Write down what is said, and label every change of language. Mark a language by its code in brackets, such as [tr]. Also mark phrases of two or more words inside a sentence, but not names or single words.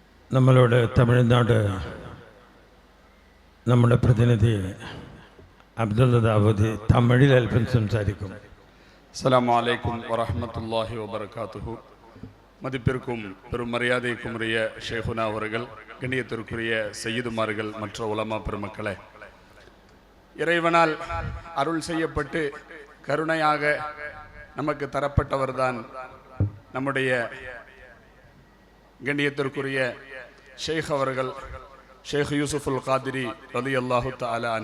[ml] നമ്മളുടെ തമിഴ്നാട് നമ്മുടെ പ്രതിനിധി അബ്ദുള്ള ദാവൂദ് തമിഴിൽ അല്പം സംസാരിക്കും. [ar] السلام عليكم ورحمة الله وبركاته. [ta] மதிப்பிற்கும் பெரும் மரியாதைக்கும் உரிய ஷேகுனா அவர்கள், கண்ணியத்திற்குரிய சையீதுமார்கள், மற்ற உலமா பெருமக்களே, இறைவனால் அருள் செய்யப்பட்டு கருணையாக நமக்கு தரப்பட்டவர்தான் நம்முடைய கண்ணியத்திற்குரிய ஷேக் அவர்கள், ஷேக் யூசுஃபுல் காதிரி [ar] رضي الله تعالى عنه.